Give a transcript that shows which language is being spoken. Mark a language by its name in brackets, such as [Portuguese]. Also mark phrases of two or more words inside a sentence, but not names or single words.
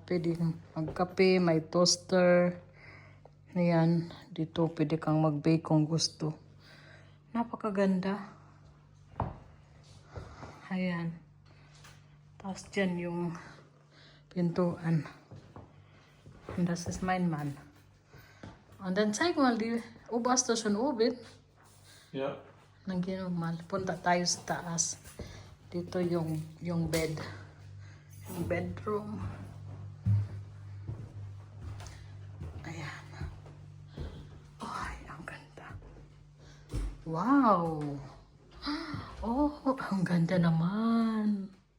[Filipino] Pwede magkape, may toaster. Ayan, dito pwede kang mag-bake kung gusto. Napakaganda. Ayan. Tapos dyan yung pintuan. [English] And this is mine man. And then, [German] zeig mal, die Ober hast du schon oben? Ja. Mal. [Filipino] Punta tayo sa taas. Dito yung bed. Yung bedroom. Ayan. Ay, ang ganda. Wow! Oh, ang ganda naman.